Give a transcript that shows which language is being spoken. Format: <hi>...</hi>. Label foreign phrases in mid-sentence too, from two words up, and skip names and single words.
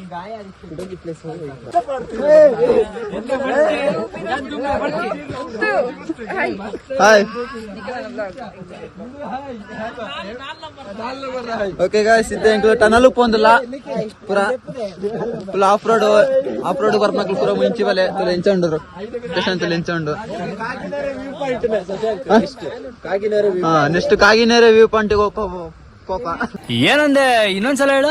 <tcy>ಹಾಯ್ ಓಕೆ ಗಾಯ್ಸ್ ಇತ್ತೆಂಕ್ಳು ಟನಲ್ ಪೋಂದಿಲ್ಲ ಪೂರ</tcy> <en>full off road</en> <tcy>ಬರ್ಮಕ್ಳು ಪೂರ ಮುಂಚಿ ಬಲೆ ತುಲೆ ಎಂಚಂಡ್ರು ಸ್ಟೇಷನ್ ತುಲೆ ಎಂಚಂಡು ಹಾ ನೆಕ್ಸ್ಟ್ ಕಾಗಿನೇರೆ ವ್ಯೂ ಪಾಯಿಂಟಿಗೆ ಕೋಪ</tcy> <kn>ಏನಂದೆ ಇನ್ನೊಂದ್ಸಲ ಹೇಳು</kn>